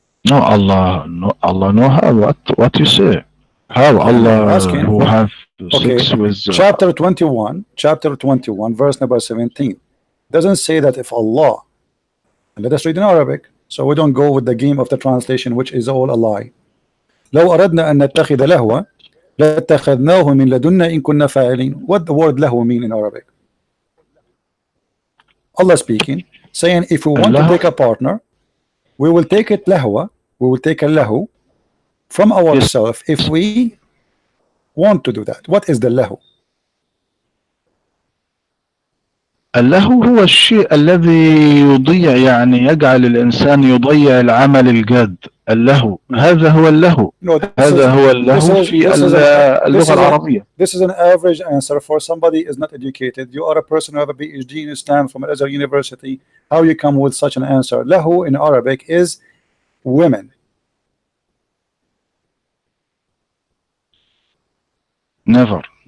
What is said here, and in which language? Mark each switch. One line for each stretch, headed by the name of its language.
English: No, Allah know how. What you say? How Allah who have sex with chapter 21, verse number 17 doesn't say that if Allah, let us read in Arabic, so we don't go with the game of the translation, which is all a lie.
Arabic: لو أردنا أن نتخذ لهوا لاتخذناه من لدنا إن كنا فاعلين.
English: What the word lahu mean in Arabic? Allah speaking, saying if we want to take a partner, we will take it lahwa, we will take a lahu from ourselves if we want to do that. What is the lahu?
Arabic: اللهو هو الشيء الذي يضيع، يعني يجعل الإنسان يضيع العمل الجاد. اللهو هذا هو اللهو. هذا هو اللهو في اللغة العربية.
English: This is an average answer for somebody is not educated. You are a person who have a PhD in Islam from Azhar University. How you come with such an answer? Lahu in Arabic is women. Never.